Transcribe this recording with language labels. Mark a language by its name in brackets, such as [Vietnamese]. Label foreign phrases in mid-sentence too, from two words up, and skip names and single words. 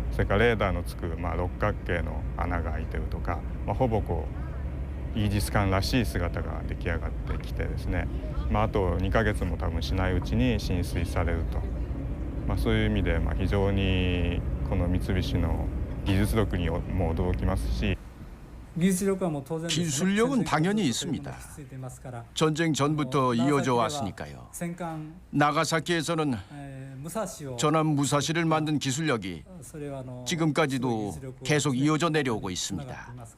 [Japanese] それからレーダーのつく、六角形の穴が開いてるとか、ほぼイージス艦らしい姿が出来上がってきてですね、あと2ヶ月も多分しないうちに進水されると。そういう意味で非常にこの三菱の技術力にも驚きますし [Korean] 기술력은 당연히 있습니다. 전쟁 전부터 이어져 왔으니까요. 나가사키에서는 전함 무사시를 만든 기술력이 지금까지도 계속 이어져 내려오고 있습니다.